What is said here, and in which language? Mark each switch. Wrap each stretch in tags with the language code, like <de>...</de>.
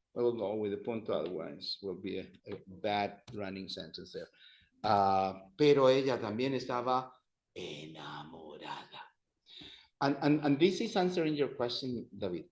<en>We'll go with the punto, otherwise will be a bad running sentence there.</en> <es>Pero ella también estaba enamorada.</es> <en>And this is answering your question, David.</en>